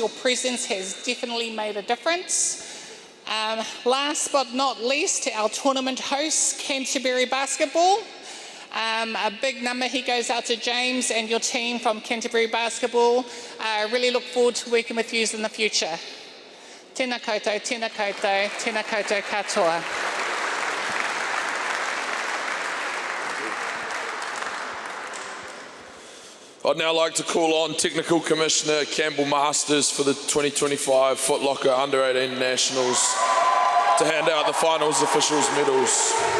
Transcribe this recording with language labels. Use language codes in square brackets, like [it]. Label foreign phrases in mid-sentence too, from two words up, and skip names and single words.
[en] Your presence has definitely made a difference. Last but not least, our tournament hosts, Canterbury Basketball. A big ngamahi goes out to James and your team from Canterbury Basketball. I really look forward to working with you in the future. [mi] Tēnā koutou, tēnā koutou, tēnā koutou katoa. [en] I'd now like to call on Technical Commissioner Campbell Masters for the 2025 Foot Locker Under-18 Nationals to hand out the finals officials' medals.